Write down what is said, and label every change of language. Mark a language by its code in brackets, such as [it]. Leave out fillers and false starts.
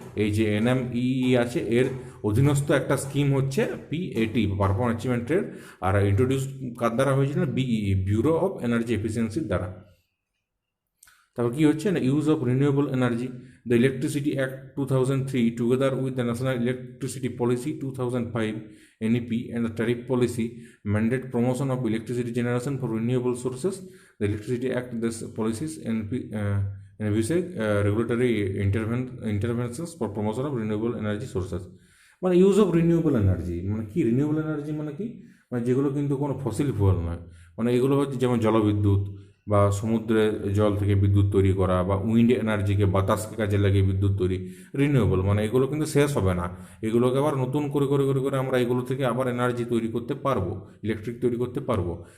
[bn] এই যে NMEE আছে, এর অধীনস্থ একটা স্কিম হচ্ছে PAT, perform, achieve and trade. আর introduce কার দ্বারা হয়েছিল, BEE, ব্যুরো অফ এনার্জি এফিসিয়েন্সির দ্বারা। তারপর কী হচ্ছে না, use of renewable energy. [en] The Electricity Act 2003 together with the National Electricity Policy 2005 NEP and the tariff policy mandate promotion of electricity generation for renewable sources. The Electricity Act, these policies envisage regulatory interventions for promotion of renewable energy sources. [bn] মানে use of renewable energy, মানে কি renewable energy মানে কি, মানে যেগুলো কিন্তু কোনো fossil fuel নয়, মানে এগুলো হচ্ছে যেমন জলবিদ্যুৎ বা সমুদ্রের জল থেকে বিদ্যুৎ তৈরি করা, বা উইন্ড এনার্জিকে বাতাসকে কাজে লাগিয়ে বিদ্যুৎ তৈরি, রিনিউয়েবল। মানে এগুলো কিন্তু শেষ হবে না, এগুলোকে আবার নতুন করে করে করে করে আমরা এগুলো থেকে আবার এনার্জি তৈরি করতে পারবো, ইলেকট্রিক তৈরি করতে পারবো।